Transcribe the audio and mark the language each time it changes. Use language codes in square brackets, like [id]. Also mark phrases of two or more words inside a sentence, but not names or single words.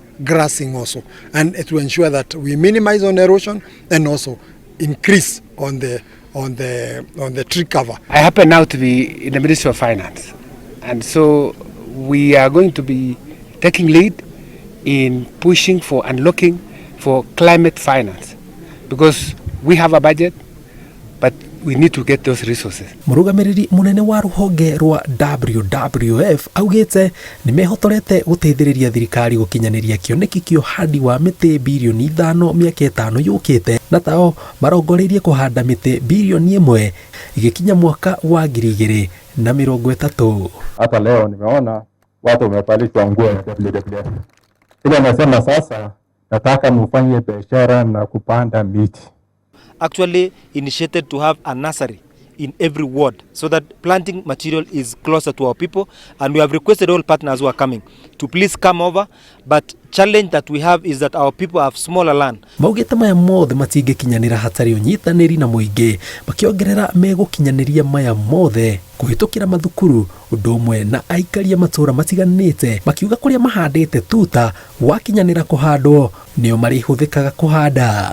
[en] Grassing also, and to ensure that we minimize on erosion and also increase on the tree cover. I happen now to be in the Ministry of Finance, and so we are going to be taking lead in pushing for and looking for climate finance, because we have a budget, but we need to get those resources. [ki] Mũrũgamĩrĩri mũnene wa rũhonge rwa WWF augĩte nĩ mehotorete gũteithĩrĩria thirikari gũkinyanĩria kĩoneki kĩa ũhandi wa mĩtĩ bilioni 5 mĩaka 5 yũkĩte, na tao marongoreirie kũhanda mĩtĩ bilioni 1 igĩkinya mwaka wa 2030. [sw] Hata leo nimeona watu wamepalishwa nguo ya WWF. Ile nasema sasa nataka mfanye biashara na kupanda miti. [en] Actually initiated to have a nursery in every ward so that planting material is closer to our people, and we have requested all partners who are coming to please come over, but challenge that we have is that our people have smaller land. [ki] Maugĩte maya mothe matingĩkinyanĩra hatarĩ ũnyitanĩri na mũingĩ, makĩongerera megũkinyanĩria maya mothe kũhĩtũkĩra mathukuru ũndũ ũmwe na aikaria matũra matiganĩte, makiuga kũrĩa mahandĩte tuta wakinyanĩra kũhandwo nĩo marĩhũthĩkaga kũhanda.